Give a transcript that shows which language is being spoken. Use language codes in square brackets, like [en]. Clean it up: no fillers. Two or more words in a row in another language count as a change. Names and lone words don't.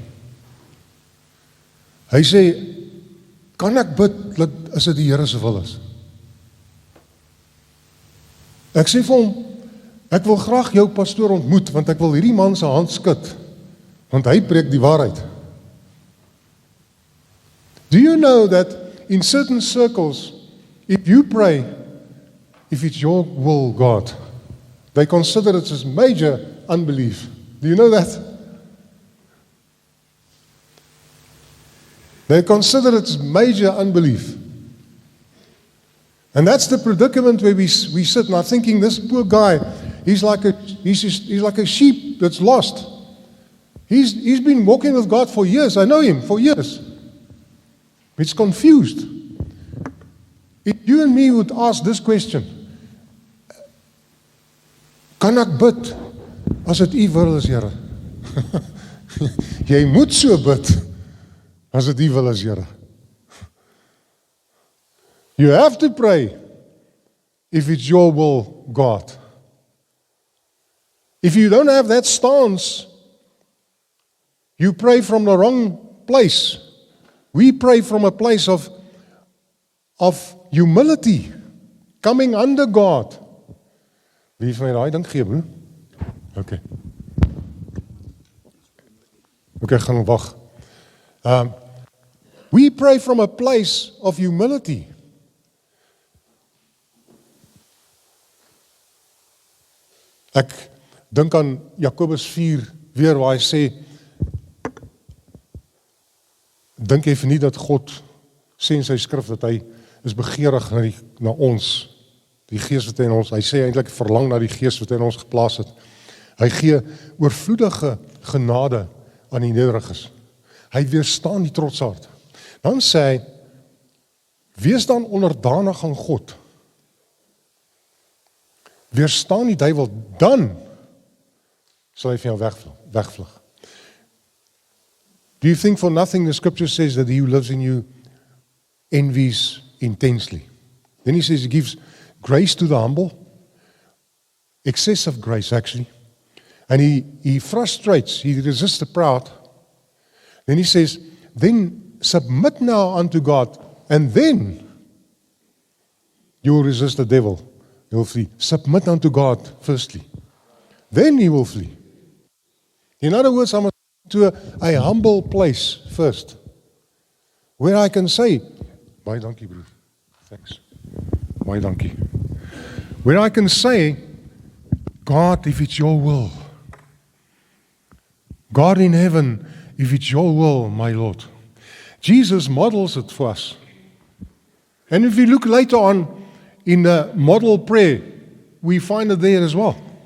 [af] Hy sê, kan ek bid as dit die Here se wil is? Ek sê vir hom, ek wil graag jou pastoor ontmoet, want ek wil hierdie man se hand skud, want hy preek die waarheid. [en] Do you know that in certain circles, if you pray, if it's your will, God, they consider it as major unbelief. Do you know that? They consider it as major unbelief. And that's the predicament where we sit now thinking, this poor guy, he's like a sheep that's lost. He's been walking with God for years. I know him for years. It's confused. If you and me would ask this question, [af] kan ek bid as dit u wil is, Here? Jy moet so bid as dit u wil is, Here. [en] You have to pray if it's your will, God. If you don't have that stance, you pray from the wrong place. We pray from a place of humility, coming under God. [af] Wie vir my daai ding gee, broer? Okay. Okay, gaan wag. [en] We pray from a place of humility. [af] Ek dink aan Jakobus 4 weer waar hy sê, dink jy nie dat God sê in sy skrif dat hy is begeerig na ons, die gees wat hy in ons, hy sê eintlik verlang na die gees wat hy in ons geplaas het. Hy gee oorvloedige genade aan die nederiges. Hy weerstaan die trotsaard. Dan sê hy, wees dan onderdanig aan God. Weerstaan die duiwel, dan sal hy van jou wegvlug. [en] Do you think for nothing the scripture says that he who lives in you envies intensely? Then he says he gives grace to the humble, excessive grace actually, and he frustrates, he resists the proud. Then he says, then submit now unto God, and then you will resist the devil. He will flee. Submit unto God firstly. Then he will flee. In other words, I must go to a humble place first. Where I can say, [af] baie dankie broer. Thanks. Baie dankie. [en] Where I can say, God, if it's your will. God in heaven, if it's your will, my Lord. Jesus models it for us. And if we look later on, in the model prayer, we find it there as well.